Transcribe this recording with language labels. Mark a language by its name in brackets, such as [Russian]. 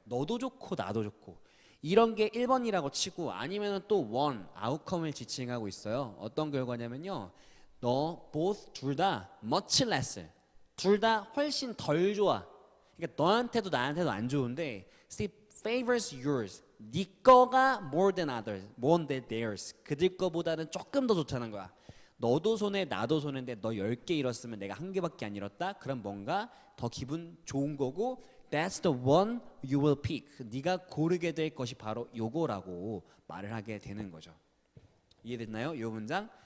[Korean] 너도 좋고 나도 좋고. 이런 게 1번이라고 치고 아니면은 또 one, 아웃컴을 지칭하고 있어요. 어떤 결과냐면요. 너 both 둘 다 much less, 둘 다 훨씬 덜 좋아. 그러니까 너한테도 나한테도 안 좋은데 Steve favors yours. [English] 네 거가 more than others, more than theirs. [Korean] 그들 거보다는 조금 더 좋다는 거야. 너도 손해 나도 손해인데 너 10개 잃었으면 내가 1개밖에 안 잃었다. [English] 그럼 뭔가 더 기분 좋은 거고 That's the one you will pick. [Korean] 네가 고르게 될 것이 바로 요거라고 말을 하게 되는 거죠. 이해됐나요? 이 문장?